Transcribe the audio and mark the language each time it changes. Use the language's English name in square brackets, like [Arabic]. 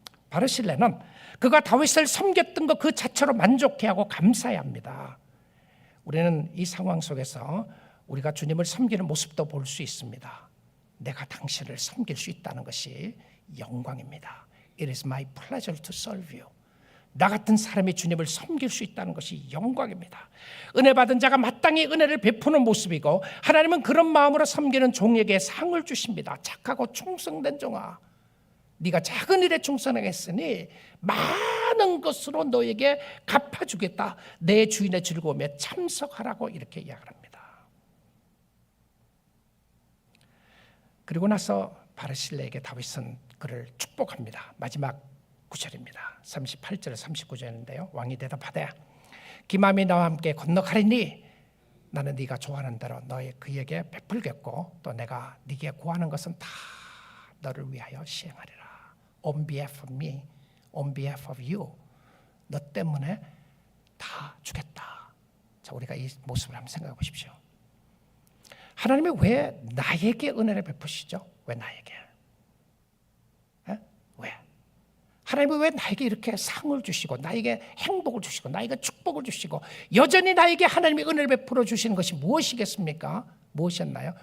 [Korean] 바르실레는 그가 다윗을 섬겼던 것 그 자체로 만족해하고 감사해야 합니다. 우리는 이 상황 속에서 우리가 주님을 섬기는 모습도 볼 수 있습니다. 내가 당신을 섬길 수 있다는 것이 영광입니다. [English] It is my pleasure to serve you. [Korean] 나 같은 사람이 주님을 섬길 수 있다는 것이 영광입니다. 은혜 받은 자가 마땅히 은혜를 베푸는 모습이고 하나님은 그런 마음으로 섬기는 종에게 상을 주십니다. 착하고 충성된 종아, 네가 작은 일에 충성했으니 많은 것으로 너에게 갚아주겠다. 내 주인의 즐거움에 참석하라고 이렇게 이야기합니다. 그리고 나서 바르실레에게 다윗은 그를 축복합니다. 마지막 9절입니다. 38절 39절인데요. 왕이 대답하되 김함이 나와 함께 건너가리니 나는 네가 좋아하는 대로 그에게 베풀겠고 또 내가 네게 구하는 것은 다 너를 위하여 시행하리라. [English] On behalf of me, on behalf of you. [Korean] 너 때문에 다 주겠다. 자, 우리가 이 모습을 한번 생각해 보십시오. 하나님이 왜 나에게 은혜를 베푸시죠? 왜 나에게? 왜? 하나님은 왜 나에게 이렇게 상을 주시고 나에게 행복을 주시고 나에게 축복을 주시고 여전히 나에게 하나님의 은혜를 베풀어 주시는 것이 무엇이겠습니까? 무엇이었나요?